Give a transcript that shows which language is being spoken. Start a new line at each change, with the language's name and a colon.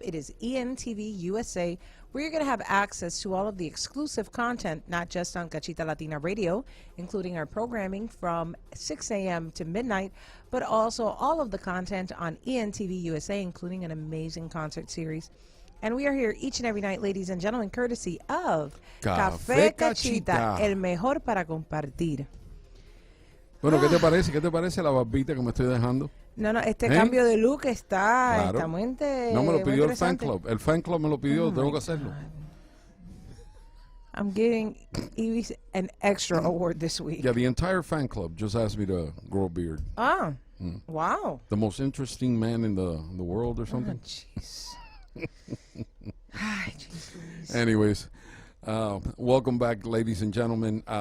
English: It is ENTV USA, where you're going to have access to all of the exclusive content, not just on Cachita Latina Radio, including our programming from 6 a.m. to midnight, but also all of the content on ENTV USA, including an amazing concert series. And we are here each and every night, ladies and gentlemen, courtesy of
Spanish: Café Cachita, Cachita. el mejor para compartir. Bueno, ¿qué te parece? ¿Qué te parece la barbita que me estoy dejando? No, este cambio de look está muy No me lo pidió el fan interesante. club. El fan club me lo pidió, tengo que hacerlo.
English: I'm getting Evie an extra award this week. Yeah, the entire fan club just asked me to grow a beard. Ah, wow. The most interesting man in the world or Oh, something. jeez. Ay, jeez Louise. Anyways, welcome back, ladies and gentlemen.